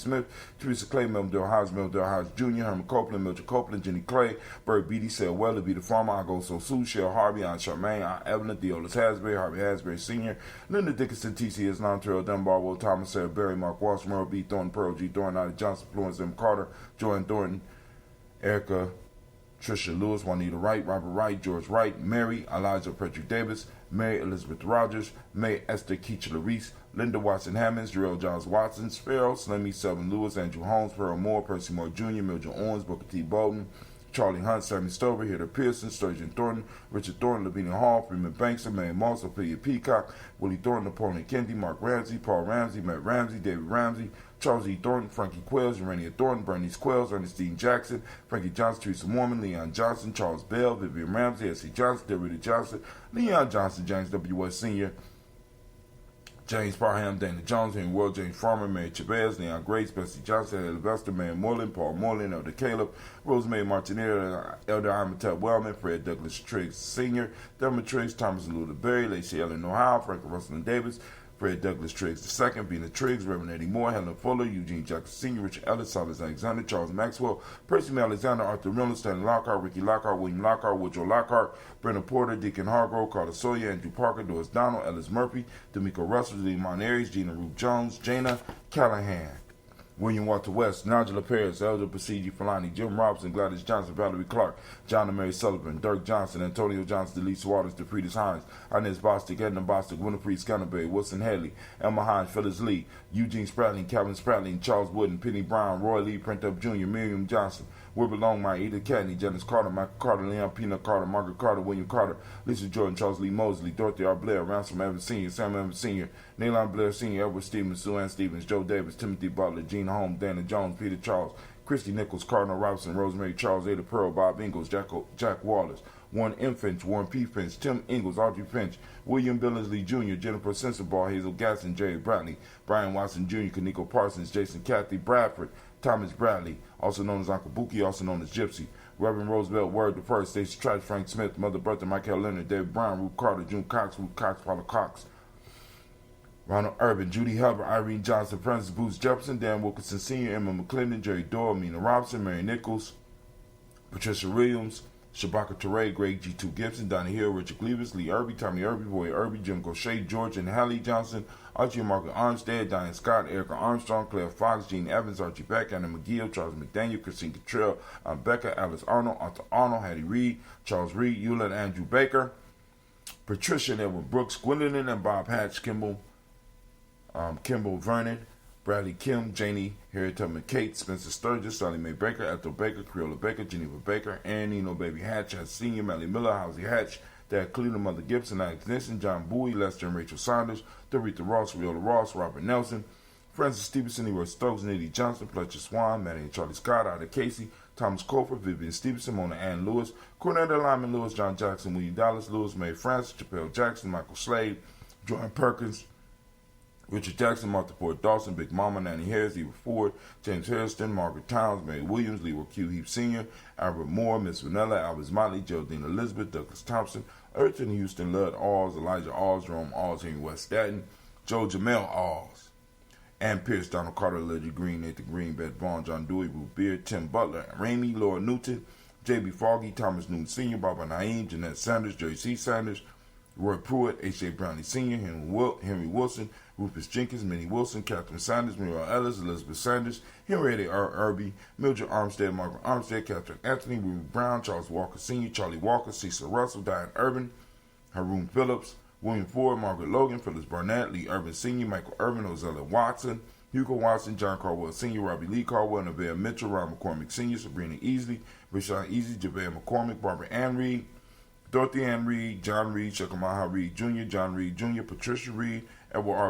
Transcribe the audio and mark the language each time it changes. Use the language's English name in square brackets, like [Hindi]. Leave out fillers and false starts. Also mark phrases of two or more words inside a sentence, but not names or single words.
[English] Smith, Teresa Clay, Meldale Hodge Jr., Herman Copeland, Mildred Copeland, Jenny Clay, Bert Beatty, Sarah Weller, Be the Farmer, I Go So Sue, Cheryl Harvey, Aunt Charmaine, Aunt Evelyn, Theolis Hasbury, Harvey Hasbury Sr., Linda Dickinson, T.C.S. Terrell Dunbar, Will Thomas, Sarah Berry, Mark Walsh, Merle B. Thornton, Pearl G. Thornton, Ida Johnson, Florence M. Carter, Joanne Thornton, Erica, Trisha Lewis, Juanita Wright, Robert Wright, George Wright, Mary, Elijah Patrick Davis, Mary Elizabeth Rogers, May Esther Keachler Reese, Linda Watson Hammonds, Jarrell Johns Watson, Sparrow, Slimmy Selvin Lewis, Andrew Holmes, Pearl Moore, Percy Moore Jr., Mildred Owens, Booker T. Bolden, Charlie Hunt, Sammy Stover, Heather Pearson, Sturgeon Thornton, Richard Thornton, Lavinia Hall, Freeman Bankson, Mary Moss, Ophelia Peacock, Willie Thornton, Napoleon Kennedy, Mark Ramsey, Paul Ramsey, Matt Ramsey, David Ramsey, Charles E. Thornton, Frankie Quells, Urania Thornton, Bernice Quells, Ernestine Jackson, Frankie Johnson, Teresa Mormon, Leon Johnson, Charles Bell, Vivian Ramsey, S.C. Johnson, Deborah Johnson, Leon Johnson, James W. West Sr., James Parham, Dana Jones, Henry World, James Farmer, Mary Chavez, Leon Grace, Bessie Johnson, Elvester, Mary Moreland, Paul Moreland, Elder Caleb, Rosemary Martinez, Elder Amatel Wellman, Fred Douglas Triggs Sr., Thelma Triggs, Thomas Luther Berry, Lacey Ellen Ohio, Frank Russell and Davis, Fred Douglass Triggs II, Bena Triggs, Reverend Eddie Moore, Helen Fuller, Eugene Jackson Sr., Richard Ellis, Silas Alexander, Charles Maxwell, Percy M. Alexander, Arthur Miller, Stanley Lockhart, Ricky Lockhart, William Lockhart, Woodrow Lockhart, Brendan Porter, Deacon Hargrove, Carter Sawyer, Andrew Parker, Doris Donald, Ellis Murphy, D'Amico Russell, Demon Aries, Gina Ruth Jones, Jana Callahan, William Walter West, Nigel Paris, Elder Basiji Falani, Jim Robinson, Gladys Johnson, Valerie Clark, John and Mary Sullivan, Dirk Johnson, Antonio Johnson, Delise Waters, DeFriedis Hines, Inez Bostic, Edna Bostic, Winifred Scanterbury, Wilson Hadley, Emma Hines, Phyllis Lee, Eugene Spratling, Calvin Spratling, Charles Wooden, Penny Brown, Roy Lee, Print Up Jr., Miriam Johnson, Wilbur Longmire, Edith Cadney, Janice Carter, Michael Carter, Leon Peanut Carter, Margaret Carter, William Carter, Lisa Jordan, Charles Lee Mosley, Dorothy R. Blair, Ransom Evans Sr., Sam Evans Sr., Nalon Blair Sr., Edward Stevens, Sue Ann Stevens, Joe Davis, Timothy Butler, Gene Holmes, Dana Jones, Peter Charles, Christy Nichols, Cardinal Robinson, Rosemary Charles, Ada Pearl, Bob Ingalls, Jack Wallace, Warren M. Finch, Warren P. Finch, Tim Ingalls, Audrey Finch, William Billingsley Jr., Jennifer Sensabaugh, Hazel Gasson, Jerry Bradley, Brian Watson Jr., Kaneko Parsons, Jason Cathy Bradford, Thomas Bradley, also known as Uncle Buki, also known as Gypsy, Reverend Roosevelt Word the First, Stacey Trice, Frank Smith, Mother Bertha, Michael Leonard, David Brown, Ruth Carter, June Cox, Ruth Cox, Paula Cox, Ronald Urban, Judy Hubbard, Irene Johnson, Francis Booth Jefferson, Dan Wilkinson Sr., Emma McClendon, Jerry Doyle, Mina Robinson, Mary Nichols, Patricia Williams, Shabaka Teray, Greg G2 Gibson, Donnie Hill, Richard Cleavis, Lee Irby, Tommy Irby, Roy Irby, Jim Gaucher, George and Hallie Johnson, Archie and Margaret Armstead, Diane Scott, Erica Armstrong, Claire Fox, Gene Evans, Archie Beck, Anna McGill, Charles McDaniel, Christine Cottrell, Becca, Alice Arnold, Arthur Arnold, Hattie Reed, Charles Reed, Eula and Andrew Baker, Patricia and Edward Brooks, Gwendolyn and Bob Hatch, Kimball Vernon, Bradley Kim, Janie, Harriet Tubman Kate, Spencer Sturgis, Sally Mae Baker, Ethel Baker, Creola Baker, Geneva Baker, Ann Nino Baby Hatch, Senior, Melly Miller, Housie Hatch, Dad Cleveland, Mother Gibson, Alex Nixon, John Bowie, Lester and Rachel Saunders, Doretha Ross, Riola Ross, Robert Nelson, Francis Stevenson, Leroy Stokes, Nitty Johnson, Fletcher Swan, Maddie and Charlie Scott, Ida Casey, Thomas Colford, Vivian Stevenson, Mona Ann Lewis, Cornetta Lyman Lewis, John Jackson, William Dallas Lewis, Mae Francis, Chappelle Jackson, Michael Slade, Jordan Perkins, Richard Jackson, Martha Ford Dawson, Big Mama, Nanny Harris, Eva Ford, James Harrison, Margaret Towns, Mary Williams, Leroy Q. Heap Sr., Albert Moore, Miss Vanilla, Albert Motley, Geraldine Elizabeth, Douglas Thompson, Urchin Houston, Lud Alls, Elijah Alls, Jerome Alls, Henry West Staten, Joe Jamel Alls, Ann Pierce, Donald Carter, Legend Green, Nathan Green, Beth Vaughn, John Dewey, Ruth Beard, Tim Butler, Ramey, Laura Newton, J.B. Foggy, Thomas Newton Sr., Barbara Naeem, Jeanette Sanders, Jerry C. Sanders, Roy Pruitt, H.J. Brownlee Sr., Henry Wilson, Rufus Jenkins, Minnie Wilson, Catherine Sanders, Muriel Ellis, Elizabeth Sanders, Henrietta R. Irby, Mildred Armstead, Margaret Armstead, Catherine Anthony, Ruby Brown, Charles Walker Sr., Charlie Walker, Cecil Russell, Diane Urban, Haroon Phillips, William Ford, Margaret Logan, Phyllis Barnett, Lee Urban Sr., Michael Urban, Ozella Watson, Hugo Watson, John Caldwell Sr., Robbie Lee Caldwell, Neville Mitchell, Ron McCormick Sr., Sabrina Easley, Rashawn Easy, Javale McCormick, Barbara Ann Reed, Dorothy Ann Reed, John Reed, Shakamaha Reed Jr., John Reed Jr., Patricia Reed, Edward R.